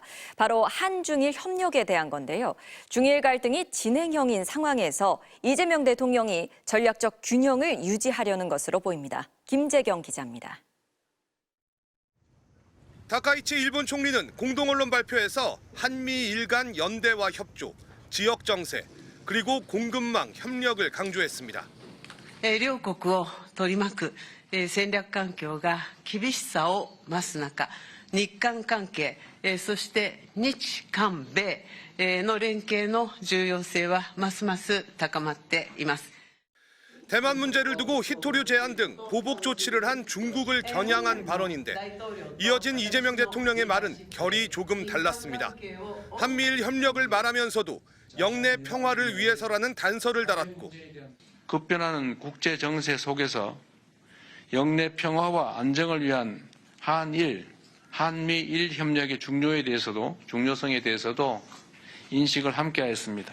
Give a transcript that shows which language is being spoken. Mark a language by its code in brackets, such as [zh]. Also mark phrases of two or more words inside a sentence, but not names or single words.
[ko] 바로 한중일 협력에 대한 건데요. 중일 갈등이 진행형인 상황에서 이재명 대통령이 전략적 균형을 유지하려는 것으로 보입니다. 김재경 기자입니다. 다카이치 일본 총리는 공동 언론 발표에서 한미일 간 연대와 협조, 지역 정세, 그리고 공급망 협력을 강조했습니다. [ja] 両国を取り巻く戦略環境が厳しさを増す中、日韓関係、そして日韓米の連携の重要性はますます高まっています。 [ko] 대만 문제를 두고 히토류 제한 등 보복 조치를 한 중국을 겨냥한 발언인데 이어진 이재명 대통령의 말은 결이 조금 달랐습니다. 한미일 협력을 말하면서도 영내 평화를 위해서라는 단서를 달았고 급변하는 국제 정세 속에서 영내 평화와 안정을 위한 한미일 협력의 중요성에 대해서도 인식을 함께하였습니다.